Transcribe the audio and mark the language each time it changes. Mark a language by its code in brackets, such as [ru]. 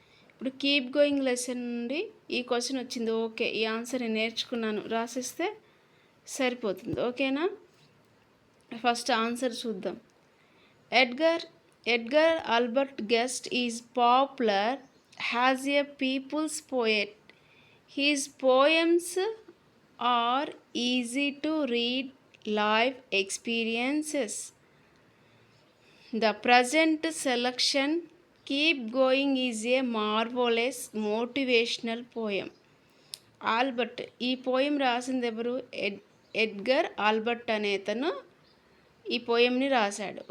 [te] ఇప్పుడు keep going lesson నుండి ఈ క్వశ్చన్ వచ్చింది, ఓకే ఈ ఆన్సర్ నేర్చుకున్నాను రాసిస్తే సరిపోతుంది. ఓకేనా, ఫస్ట్ ఆన్సర్ చూద్దాం. [en] Edgar Albert Guest is popular as a people's poet. His poems are easy to read life experiences. The present selection Keep Going is a marvelous motivational poem. [te] Albert, ఈ poem రాసింది ఎవరు? Edgar Albert అనే అతను ఈ పోయంని రాశాడు.